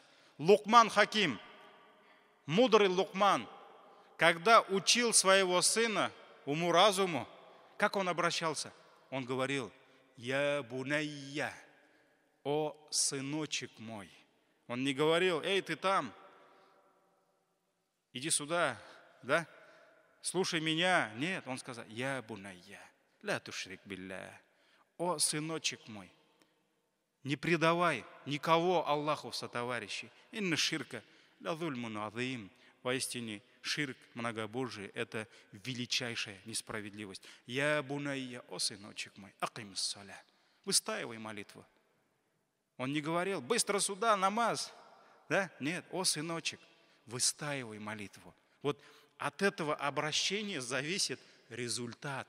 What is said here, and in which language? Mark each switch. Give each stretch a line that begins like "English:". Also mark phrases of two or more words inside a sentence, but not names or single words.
Russian: Лукман Хаким, мудрый Лукман, когда учил своего сына уму-разуму, как он обращался? Он говорил:
Arabic: «يا بني,
Russian: о сыночек мой». Он не говорил: «Эй, ты там, иди сюда, да? Слушай меня». Нет, он сказал:
Arabic: «يا بني، لا تشرك بالله,
Russian: о сыночек мой, не предавай никого Аллаху в сотоварищи.
Arabic: إن الشرك لظلم عظيم».
Russian: Поистине, ширк, многобожие, это величайшая несправедливость.
Arabic: «يا بني,
Russian: о сыночек мой,
Arabic: أقم الصلاة».
Russian: Выстаивай молитву. Он не говорил: «Быстро сюда, намаз». Да? Нет, о сыночек, выстаивай молитву. Вот от этого обращения зависит результат.